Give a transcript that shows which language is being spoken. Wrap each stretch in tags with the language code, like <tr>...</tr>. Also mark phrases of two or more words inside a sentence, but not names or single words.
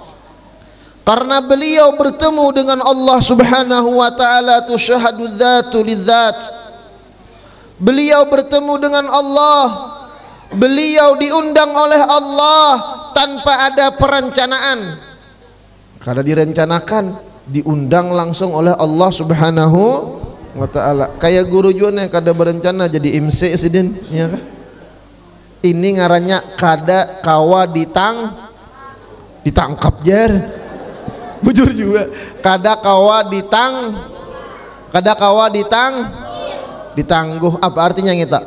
<id>Karena beliau bertemu dengan Allah</id> <ar>Subhanahu wa taala tusyahadu dzatu lidzat.</ar> <id>Beliau bertemu dengan Allah. Beliau diundang oleh Allah tanpa ada perencanaan. Karena direncanakan, diundang langsung oleh Allah</id> <ar>Subhanahu wa taala.</ar> <bjn>Kayak guru juga nih kada berencana jadi MC sidin, ya kan? Ini ngarannya kada kawa ditangkap jar. Bujur juga. Kada kawa ditangguh. Apa artinya ngita?</bjn>